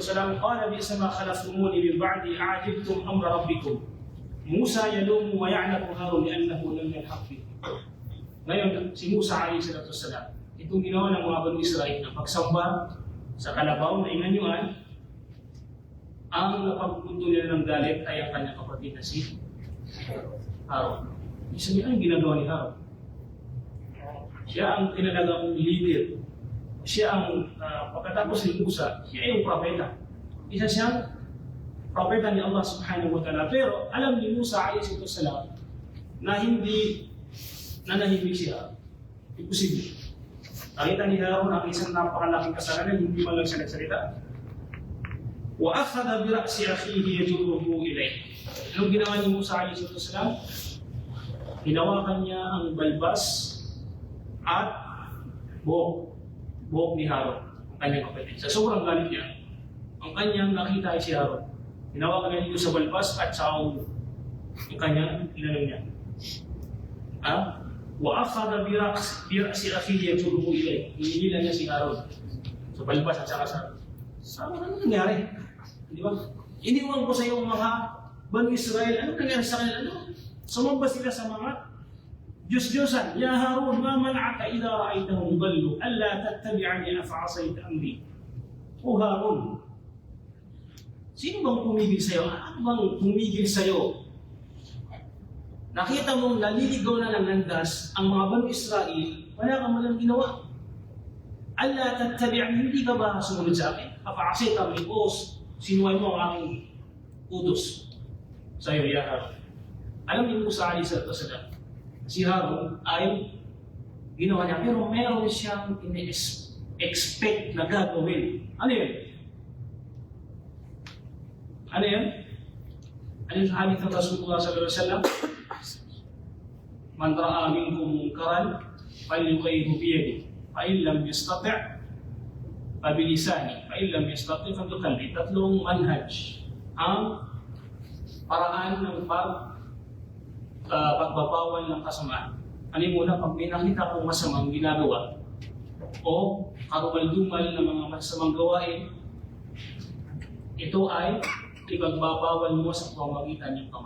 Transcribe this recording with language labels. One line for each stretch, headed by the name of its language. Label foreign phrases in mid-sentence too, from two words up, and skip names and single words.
Arabic: قال بئسما خلفتموني من بعدي أعجلتم أمر ربكم. موسى يلوم ويعلم هارون لأنه لم يلحق به.
Filipino: Ngayon, si Musa a.s. itong ginawa ng mga Bani Israel na pagsamba sa kalabaw na inanyuan, ang napagpunto nila ng galit ay ang kanyang kapatid na si Harun. Ibig sabihin, anong ginagawa ni Harun? Siya ang tinalagang leader. Siya ang, pagkatapos ni Musa, siya ay yung propeta. Isa siyang propeta ni Allah
Arabic: سبحانه وتعالى.
Filipino: Pero alam ni Musa a.s. na hindi nanahimik siya. Imposible. Nakita ni Harun ang isang napakalaking kasalanan, hindi man lang siya nagsalita.
Arabic: وَأَخَذَ بِرَأْسِ أَخِيهِ يَجُرُّهُ إِلَيْهِ.
Filipino: Anong ginawa ni Musa a.s.? Hinawakan niya ang balbas at buhok ni Harun, ang kanyang kapatid. Sa sobrang galit niya, ang kanyang nakita ay si Harun. Hinawakan niya dito sa balbas at sa ulo. Ang kanyang inanong niya.
Arabic: وَأَخَذَ بِرَأْسِ أَخِيهِ يَجُرُّهُ إِلَيْهِ.
Filipino: Hinihila niya si Harun sa balbas at saka sa ano nangyari? Di ba? Iniwan ko sa iyo mga Bani Israel. Ano nangyari sa kanila? Sumamba sila sa mga Diyos-Diyosan.
Arabic: يا هارون ما منعك إذ رأيتهم ضلوا ألا تتبعني أفعصيت أمري.
Filipino: O Harun, sino bang tumigil sa'yo? Ano bang tumigil sa'yo? Nakita mong naliligaw na ng landas ang mga Bani Israel, wala kang malang ginawa.
Arabic: ألا تتبعني,
Filipino: hindi ka ba sumunod sa akin?
Arabic: أفعصيت أمري,
Filipino: o sinuway mo ang aking utos sa'yo, ya Harun. Alam niyo Musa a.s. si Harun ay ginawa niya, pero meron siyang expect na gagawin. Ano yun? Ano yun? Ano yung hadith ng Rasulullah
Arabic: صلى الله عليه وسلم? من رأى منكم منكرا فليغيره بيده فإن لم يستطع فبلسانه فإن لم يستطع فبقلبه.
Filipino: Tatlong manhaj ang paraan ng pagbabawal ng kasamaan. Ano yung muna, pag may nakita kong masamang ginagawa o karumal-dumal ng mga masamang gawain, ito ay ipagbabawal mo sa pamamagitan ng kamay.